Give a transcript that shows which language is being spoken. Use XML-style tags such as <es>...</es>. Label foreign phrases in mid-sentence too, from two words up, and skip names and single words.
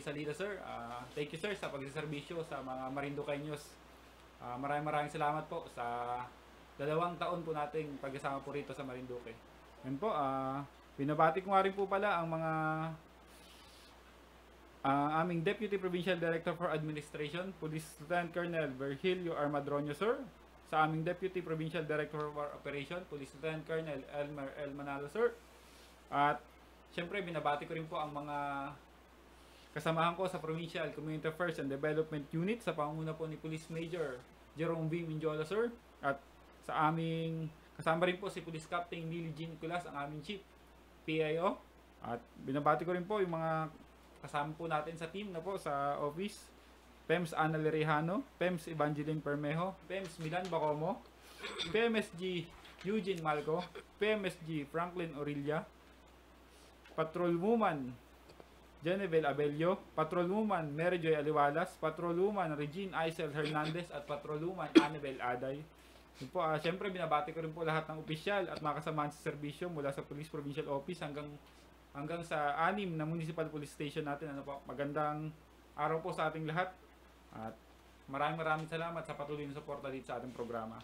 <tl>Salida sir.</tl> <en>Thank you sir</en> <tl>sa pagsiservisyo sa mga Marinduqueños. Maraming salamat po sa 2 taon po nating pagkasama po rito sa Marinduque. Yan po, binabati ko nga rin po pala ang mga aming Deputy Provincial Director for Administration, Police Lieutenant Colonel Virgilio Armadronio Sir, sa aming Deputy Provincial Director for Operation, Police Lieutenant Colonel Elmer L. Manalo Sir. At syempre binabati ko rin po ang mga kasamahan ko sa Provincial Community Affairs and Development Unit sa pangunguna po ni Police Major Jerome V. Minjola Sir. At sa aming kasama rin po si Police Captain Lily Jean Nicolas, ang aming Chief PIO. At binabati ko rin po yung mga kasama po natin sa team na po sa office. PEMS Ana Lerejano, PEMS Evangeline Permejo, PEMS Milan Bacomo, PMSG Eugene Malco, PMSG Franklin Orilla, Patrolwoman Genevieve Abelio, Patrolwoman Mary Joy Aliwalas, Patrolwoman Regine Aisel Hernandez at Patrolwoman Annabel Aday. Yun po, siyempre binabati ko rin po lahat ng opisyal at mga kasamahan sa serbisyo mula sa Police Provincial Office hanggang sa 6 na municipal police station natin. Magandang araw po sa ating lahat at maraming salamat sa patuloy na suporta dito sa ating programa.</tl>